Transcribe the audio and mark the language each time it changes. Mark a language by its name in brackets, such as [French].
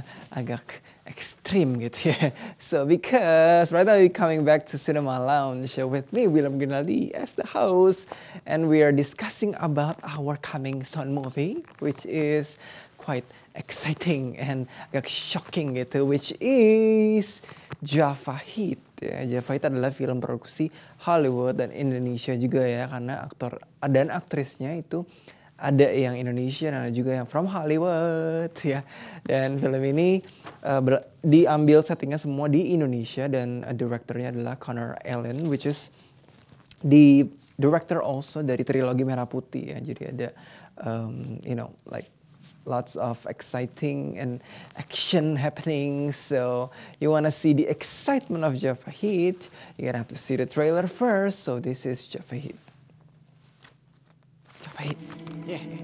[Indonesian] Agak ekstrim gitu ya. [English] So because right now we're coming back to Cinema Lounge with me, William Ginaldi, as the host, and we are discussing about our coming soon movie, which is quite exciting and [Indonesian] agak shocking gitu, [English] which is Java Hit. [Indonesian] Ya, Java Hit adalah film produksi Hollywood dan Indonesia juga ya, karena aktor dan aktrisnya itu ada yang Indonesia dan ada juga yang [English] from Hollywood [Indonesian] ya. Dan film ini diambil settingnya semua di Indonesia, dan direkturnya adalah Connor Allen, [English] which is the director also [Indonesian] dari trilogi Merah Putih ya. Jadi ada [English] you know like lots of exciting and action happening. So you wanna see the excitement of Java Hit, you're gonna have to see the trailer first. So this is Java Hit. Java Hit. Yeah.